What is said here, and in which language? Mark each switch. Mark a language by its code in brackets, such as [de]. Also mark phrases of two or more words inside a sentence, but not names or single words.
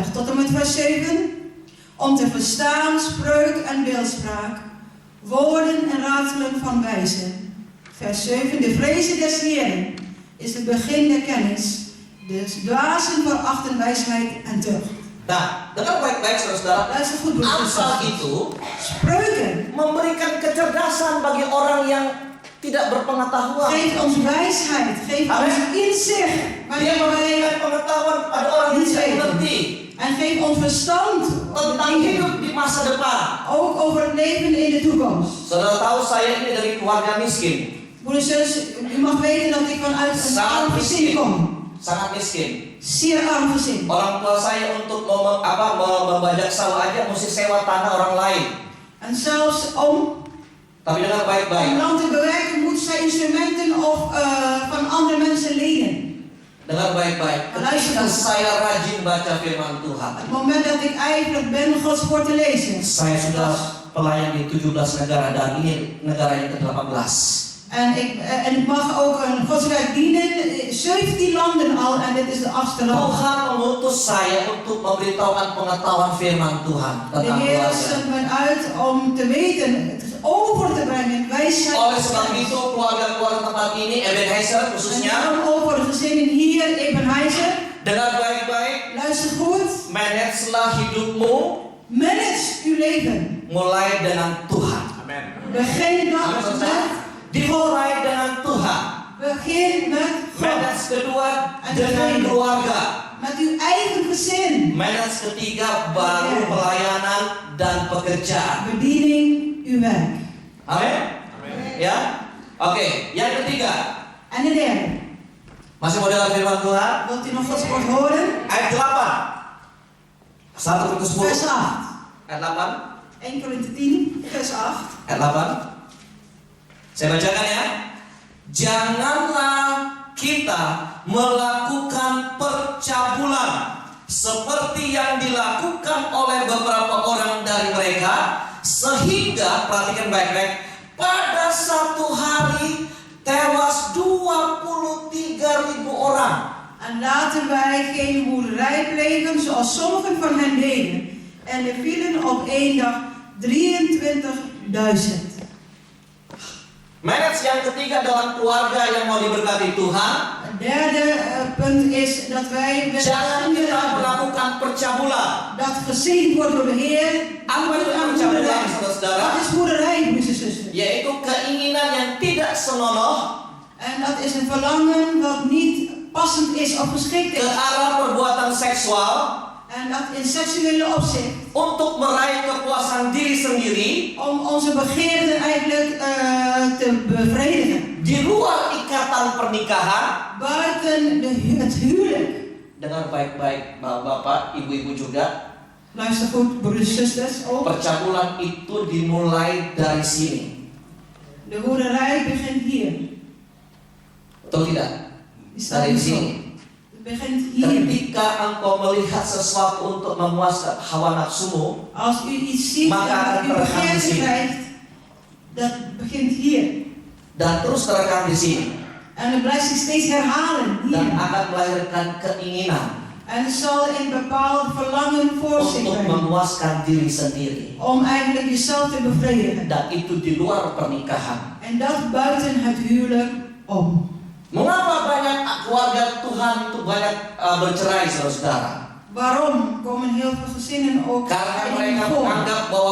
[nl] Tot en met vers 7, om te verstaan spreuk en beeldspraak, woorden en raadselen van wijzen. Vers 7, de vrezen des Heeren is het begin der kennis, de dwazen verachten wijsheid en tucht. [id] Nah, dengar baik-baik saudara-saudara. [nl] Luister goed, broers en [id] Amsal [nl] zusters. [id] itu [nl] Spreuken [id] memberikan kecerdasan bagi orang yang tidak berpengetahuan. [nl] geeft ons wijsheid, geeft Amen. ons inzicht, [id] Dia [nl] wanneer [id] memberikan [nl] wij [id] pengetahuan pada orang yang tidak mengerti [nl] en geeft ons verstand [id] tentang hidup di masa depan. [nl] ook over het leven in de toekomst. [id] Saudara tahu saya ini dari keluarga miskin, [nl] Broeders en zus, u mag weten dat ik vanuit een [id] sangat [nl] arm gezin [id] miskin, [nl] kom. [id] sangat miskin. [nl] Zeer arm gezin. [id] Orang tua saya untuk membajak sawah aja mesti sewa tanah orang lain. [nl] En zelfs om [id] Tapi dengar baik-baik. [nl] land te bewerken moet zij instrumenten of van andere mensen lenen. [id] Dengar baik-baik. Ketika saya rajin baca firman Tuhan, [nl] Het moment dat ik ijverig ben Gods woord te lezen. [id] saya sudah pelayan di 17 negara dan ini negara yang ke-18. [nl] En ik mag ook een godswerk dienen. 17 landen al en dit is de 8e land. [id] Tuhan mengutus saya untuk memberitahukan pengetahuan firman Tuhan [nl] De [id] tentang [nl] Heer [id] keluarga. [nl] zendt me uit om te weten, het over te brengen, wijsheid. [id] Oleh sebab itu keluarga-keluarga tempat ini, Ebenezer [nl] En [id] khususnya, [nl] daarom ook voor de gezinnen hier, Ebenheiser. [id] dengar baik-baik, [nl] Luister goed. [id] managelah hidupmu [nl] Manage uw leven. [id] mulai dengan Tuhan. [nl] Begin [id] Amin, [nl] dat [id] saudara. [nl] met [id] Dimulai dengan Tuhan. [nl] begin met God. [id] Manage kedua dengan keluarga. [nl] Met uw eigen gezin. [id] Manage ketiga baru pelayanan dan pekerjaan. [nl] Bediening, uw werk. [id] Amin. Ya. Oke, yang ketiga. [nl] En de derde. [id] Masih mau dengar firman Tuhan? [nl] Wilt u nog Gods woord horen? [id] Ayat 8. 1 Korintus 10. [nl] Vers 8. [id] Ayat 8. [nl] 1 Korinthe 10, vers 8. [id] Ayat 8. Saya bacakan ya. Janganlah kita melakukan percabulan seperti yang dilakukan oleh beberapa orang dari mereka, sehingga, perhatikan baik-baik, pada satu hari tewas 23.000 orang. [nl] En laten wij geen hoerderij plegen zoals sommigen van hen deden. En er vielen op één dag 23.000. [id] Manage yang ketiga dalam keluarga yang mau diberkati Tuhan. [nl] Het derde punt is dat wij [id] Jangan kita melakukan percabulan. [nl] dat gezegend wordt door de Heer. [id] Apa itu percabulan, saudara-saudara? [nl] Dat is boerderij, broers en zusters. [id] Yaitu keinginan yang tidak senonoh [nl] En dat is een verlangen wat niet passend is of geschikt [id] ke [nl] is. [id] arah perbuatan seksual [nl] En dat in seksuele opzicht. [id] untuk meraih kepuasan diri sendiri [nl] Om onze begeerten eigenlijk te bevredigen. [id] di luar ikatan pernikahan. [nl] Buiten het huwelijk. [id] Dengar baik-baik bapak-bapak, ibu-ibu juga. [nl] Luister goed, broers en zusters. Ook. [id] Percabulan itu dimulai dari sini. [nl] De hoerderij begint hier. [id] Betul tidak? [nl] Die staat [id] Dari [nl] hier zo. [id] sini. [nl] Het begint hier. [id] Ketika engkau melihat sesuatu untuk memuaskan hawa nafsumu, [nl] Als u iets ziet [id] Maka [nl] en u [id] akan terekam di [nl] begeerte [id] sini. [nl] krijgt, dat begint hier. [id] dan terus terekam di sini, [nl] En het blijft zich steeds herhalen [id] dan [nl] hier. [id] akan melahirkan keinginan [nl] En het zal een bepaald verlangen voor zich [id] untuk [nl] brengen. [id] memuaskan diri sendiri. [nl] Om eigenlijk jezelf te bevredigen. [id] Dan itu di luar pernikahan. [nl] En dat buiten het huwelijk om. [id] Mengapa banyak keluarga Tuhan itu banyak bercerai, saudara-saudara? [nl] Waarom komen heel veel gezinnen ook [id] Karena [nl] in [id] mereka [nl] voor?